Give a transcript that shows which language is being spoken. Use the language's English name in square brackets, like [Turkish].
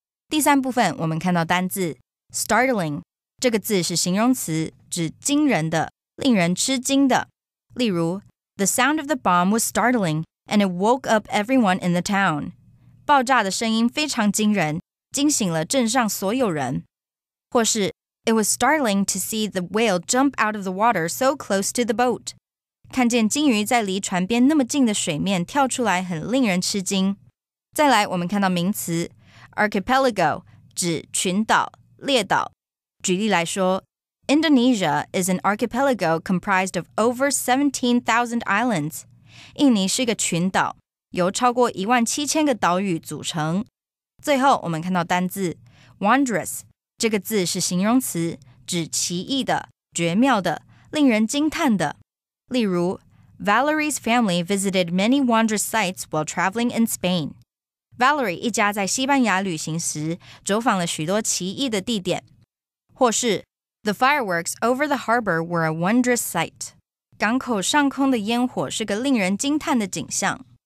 [Chinese] 第三部分我们看到单字 startling 这个字是形容词，指惊人的、令人吃惊的。例如 [English] The sound of the bomb was startling and it woke up everyone in the town. [Chinese] 爆炸的声音非常惊人，惊醒了镇上所有人。或是 [English] It was startling to see the whale jump out of the water so close to the boat. [Chinese] 看见鲸鱼在离船边那么近的水面跳出来，很令人吃惊。再来，我们看到名词 archipelago 指群岛、列岛。举例来说 [English] Indonesia is an archipelago comprised of over 17,000 islands. [Chinese] 印尼是个群岛，由超过17000个岛屿组成。最后，我们看到单字 wondrous， 这个字是形容词，指奇异的、绝妙的、令人惊叹的。例如 [English] Valerie's family visited many wondrous sites while traveling in Spain. [Chinese] Valerie 一家在西班牙旅行时走访了许多奇异的地点。或是 [English] The fireworks over the harbor were a wondrous sight. [Chinese] 港口上空的烟火是个令人惊叹的景象。